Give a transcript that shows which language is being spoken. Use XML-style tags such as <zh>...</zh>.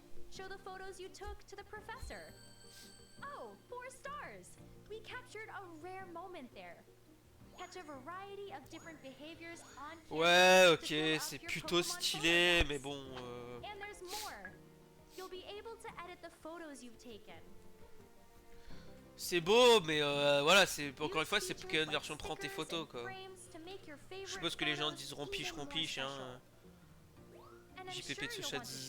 <en>Show the photos you took to the professor. Oh, 4 stars. We captured a rare moment there. Catch a variety of different behaviors on camera.</en> <fr>Ouais, ok, c'est plutôt stylé, mais bon.</fr> <en>And there's more. You'll be able to edit the photos you've taken.</en> <fr>C'est beau, mais voilà, c'est encore une fois, c'est Pokémon version prends tes photos quoi. Je suppose que les gens disent rompiche, rompiche, hein. JPP de ce chat.</fr>